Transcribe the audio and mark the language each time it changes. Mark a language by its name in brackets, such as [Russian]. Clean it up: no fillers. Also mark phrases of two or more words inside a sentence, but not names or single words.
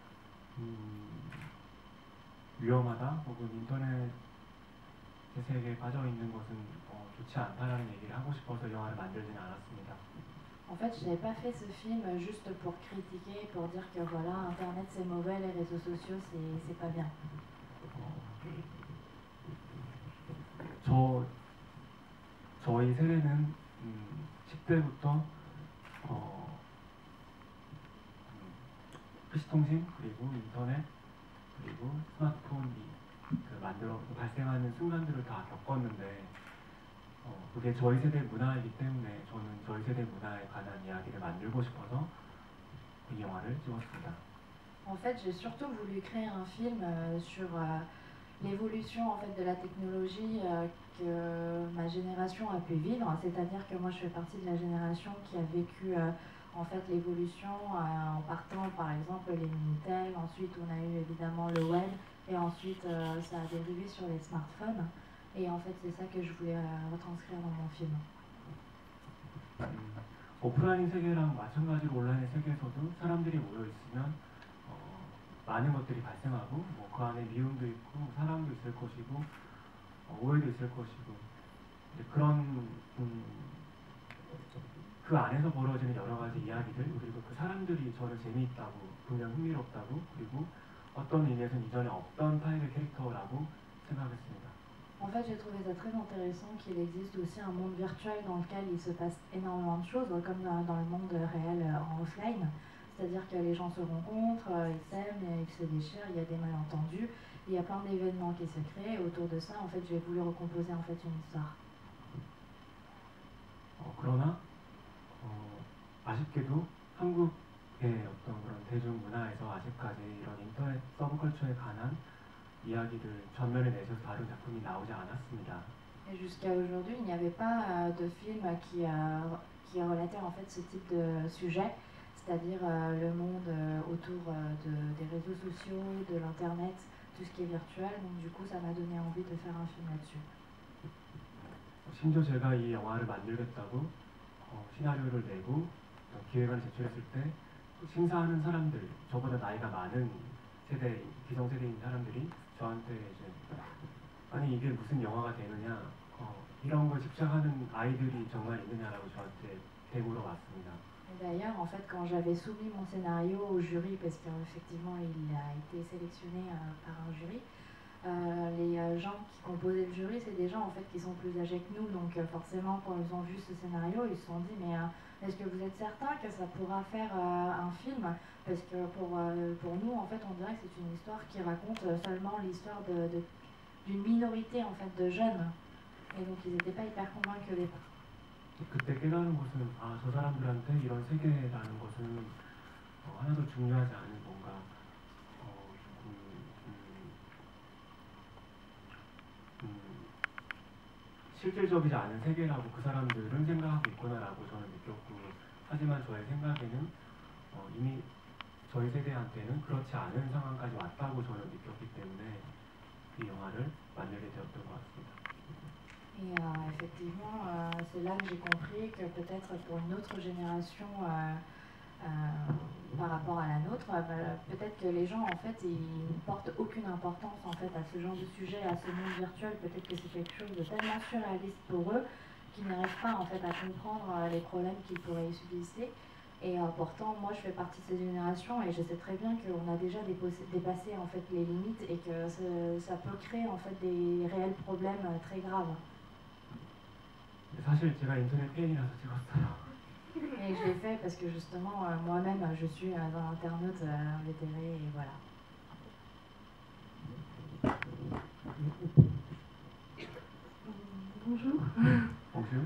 [Korean] 위험하다 혹은 인터넷 세계에 빠져 있는 것은 좋지 않다라는 얘기를 하고 싶어서 영화를 만들지는 않았습니다. [French] En fait, je n'avais pas fait ce film juste pour critiquer, pour dire que voilà, Internet c'est mauvais, les réseaux sociaux c'est pas bien. [Korean] 저희 세대는 10대부터 PC통신 그리고 인터넷 그리고 스마트폰이 발생하는 순간들을 다 겪었는데 그게 저희 세대 문화이기 때문에 저는 저희 세대 문화에 관한 이야기를 만들고 싶어서 이 영화를 찍었습니다. [French] En fait, j'ai surtout voulu créer un film sur l'évolution en fait de la technologie que ma génération a pu vivre, c'est-à-dire que moi je fais partie de la génération qui a vécu en fait l'évolution en partant par exemple les Minitel, ensuite on a eu évidemment le web et ensuite ça a dérivé sur les smartphones et en fait c'est ça que je voulais retranscrire dans mon film. [Korean] 오프라인 세계랑 마찬가지로 온라인 세계에서도 사람들이 모여 있으면 많은 것들이 발생하고 그 안에 미움도 있고 사랑도 있을 것이고 오해도 있을 것이고 그런 그 안에서 벌어지는 여러 가지 이야기들 그리고 그 사람들이 저를 재미있다고 분명 흥미롭다고 그리고 어떤 의미에서는 이전에 없던 타입의 캐릭터라고 생각했습니다. [French] En fait, j'ai trouvé ça très intéressant qu'il existe aussi un monde virtuel dans lequel il se passe énormément de choses, comme dans le monde réel en offline. C'est-à-dire que les gens se rencontrent, ils s'aiment, ils se déchirent, il y a des malentendus, il y a plein d'événements qui se créent. Et autour de ça, en fait, j'ai voulu recomposer en fait une histoire. [Korean] 그러나 아쉽게도 한국의 어떤 그런 대중문화에서 아직까지 이런 인터넷 서브컬처에 관한 이야기를 전면에 내서 다룬 작품이 나오지 않았습니다. [French] Et jusqu'à aujourd'hui, il n'y avait pas de film qui relatait en fait ce type de sujet. C'est-à-dire le monde autour des réseaux sociaux, de l'internet, tout ce qui est virtuel. Donc du coup, ça m'a donné envie de faire un film là-dessus. [Korean] 심지어 제가 이 영화를 만들겠다고 시나리오를 내고 기획안을 제출했을 때 심사하는 사람들, 저보다 나이가 많은 세대, 기성세대인 사람들이 저한테 이제 아니 이게 무슨 영화가 되느냐 이런 걸 집착하는 아이들이 정말 있느냐라고 저한테 대물어 왔습니다. [French] D'ailleurs, en fait, quand j'avais soumis mon scénario au jury, parce qu'effectivement il a été sélectionné par un jury, les gens qui composaient le jury, c'est des gens en fait qui sont plus âgés que nous, donc forcément quand ils ont vu ce scénario, ils se sont dit mais est-ce que vous êtes certain que ça pourra faire un film? Parce que pour nous, en fait, on dirait que c'est une histoire qui raconte seulement l'histoire d'une minorité en fait de jeunes, et donc ils n'étaient pas hyper convaincus au départ. [Korean] 그때 깨달은 것은 저 사람들한테 이런 세계라는 것은 하나도 중요하지 않은 뭔가 실질적이지 않은 세계라고 그 사람들은 생각하고 있구나라고 저는 느꼈고 하지만 저의 생각에는 이미 저희 세대한테는 그렇지 않은 상황까지 왔다고 저는 느꼈기 때문에 이 영화를 만들게 되었던 것 같습니다. [French] Et effectivement, c'est là que j'ai compris que peut-être pour une autre génération par rapport à la nôtre, peut-être que les gens en fait ils ne portent aucune importance en fait à ce genre de sujet, à ce monde virtuel. Peut-être que c'est quelque chose de tellement surréaliste pour eux qu'ils n'arrivent pas en fait à comprendre les problèmes qu'ils pourraient y subsister. Et pourtant, moi, je fais partie de cette génération et je sais très bien qu'on a déjà dépassé en fait les limites et que ça peut créer en fait des réels problèmes très graves. [Korean] 사실 제가 인터넷 페인이라서 찍었어요. [French] Et je l'ai fait parce que justement, moi-même, je suis un internaute invétéré et voilà. Bonjour. Bonjour.